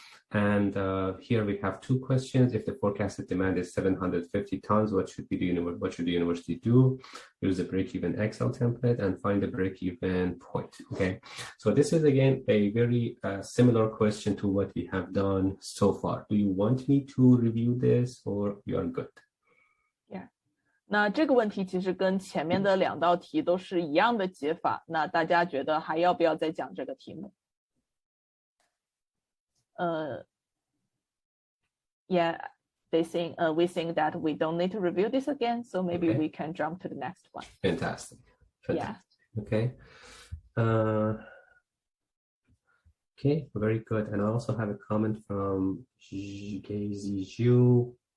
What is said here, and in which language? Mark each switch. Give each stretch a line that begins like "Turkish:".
English: And here we have 2 questions. If the forecasted demand is 750 tons, what should the university do? Use a break-even Excel template and find the break-even point. Okay, so this is again a very similar question to what we have done so far. Do you want me to review this, or you are good? Yeah.
Chinese: 那这个问题其实跟前面的2道题都是一样的解法。那大家觉得还要不要再讲这个题目？
English: Yeah, we think that we don't need to review this again, so maybe we can jump to the next one. Fantastic. Yeah. Okay. Okay, very good. And I also have a comment from Gazy Zhu.